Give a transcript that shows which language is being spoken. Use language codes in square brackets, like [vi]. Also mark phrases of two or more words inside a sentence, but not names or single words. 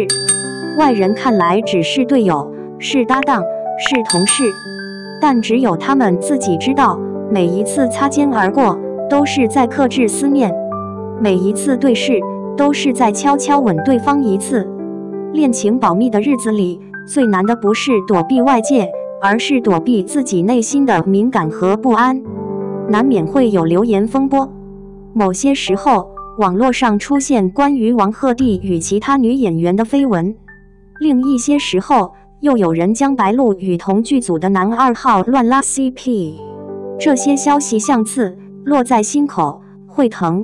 [zh] 外人看來只是隊友，是搭檔，是同事，但只有他們自己知道，每一次擦肩而過都是在克制思念，每一次對視都是在悄悄吻對方一次。戀情保密的日子裡，最難的不是躲避外界，而是躲避自己內心的敏感和不安。難免會有流言風波，某些時候網絡上出現關於王鶴棣與其他女演員的緋聞，另一些時候又有人將白鹿與同劇組的男2號亂拉 CP。這些消息像刺，落在心口，會疼。